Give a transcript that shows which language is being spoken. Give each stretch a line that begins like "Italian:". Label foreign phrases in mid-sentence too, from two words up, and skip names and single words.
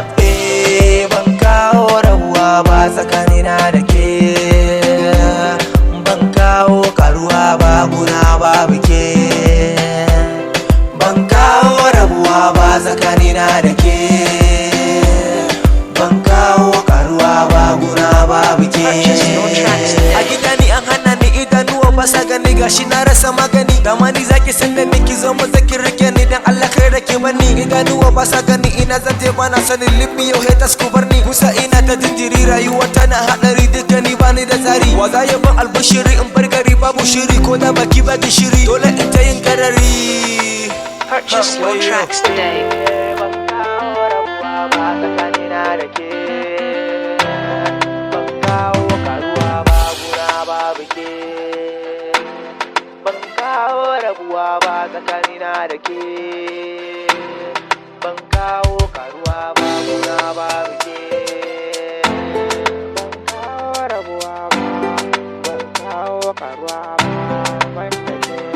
Hausa: Eh, ban kawo rabuwa ba tsakanina da ke. Ban kawo karuwa ba, guna babu ke. Ban kawo rabuwa ba tsakanina da ke. Ban kawo karuwa ba, guna babu ke.
English: Purchase your tracks today.
Hausa: A gida ni an hana ni idanuwa ba sa gani, gashi na rasa magani. Dama ni zaki san da ni, ki zo mu zaki rike ni, dan Allah kar da ki bani. Idanuwa ba sa gani, ina zan je ba na sani,
English: leave me your haters
Hausa: ku bar ni. Kusa ina ta jinjiri, rayuwa tana haɗari, duka ni ba ni da tsari. Wa za ya ban albishiri in bar gari babu shiri, ko da baki ba gishiri, dole in ta yin garari.
English: Purchase your tracks today.
Hausa: Ban kawo rabuwa ba tsakanina da ke. Ban kawo karuwa ba, guna babu ke. Ban kawo rabuwa ba tsakanina da ke. Ban kawo karuwa ba, guna babu ke. Ban kawo rabuwa ba, ban kawo karuwa ba, ban da ke.